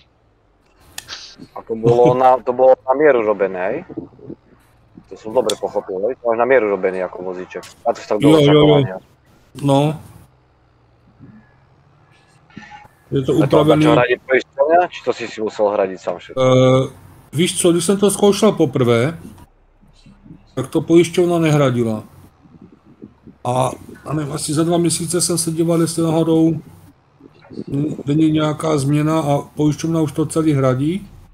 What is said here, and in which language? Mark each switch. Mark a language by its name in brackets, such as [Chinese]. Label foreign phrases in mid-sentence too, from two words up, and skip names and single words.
[Slovak] A to bolo na mieru robené, hej? To som dobre pochopil, hej? To máš na mieru robený ako vozíček. A to si tak dlho čakovania. No. Je to upravený... A to hradí poisťovňa, či to si musel hradiť sám všetko? [Czech] Víš co, když jsem to zkoušel poprvé, tak to pojišťovna nehradila. A nevím, asi za 2 měsíce jsem se díval, jestli náhodou není nějaká změna a pojišťovna už to celý hradí.